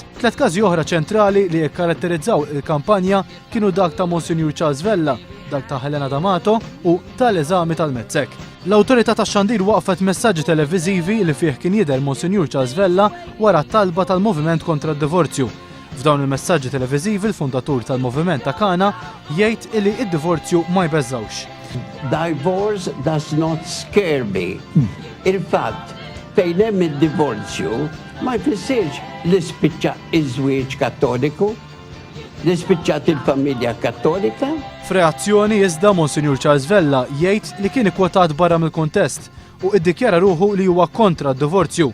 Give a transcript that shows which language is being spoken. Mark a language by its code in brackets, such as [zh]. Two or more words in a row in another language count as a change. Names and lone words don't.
[mt] 3 każi oħra ċentrali li jikkaratterizzaw il-kampanja kienu dak ta' Monsignor Charles Vella, dak ta' Helena D'Amato u tal-eżami tal-Mezzek. L-awtorità tax-xandir waqfet messaġġi televiżivi li fih kien jidher Monsignor Charles Vella wara t-talba tal-Moviment kontra d-Divorzju. F'dawn il-messaġġi televiżivi l-fundatur tal-Moviment ta' Kana jgħid li d-divorzju ma jbeżżawx. [en] Divorce does not scare me. [mt] Il-fatt fejn hemm id-divorzju ma jfissirx li spiċċa iż-żwieġ kattoliku, li spiċċat il-familja kattolika. F'reazzjoni iżda Monsignor Charles Vella jgħid li kien ikkwotat barra mill-kuntest u iddikjara ruħu li huwa kontra d-divorzju.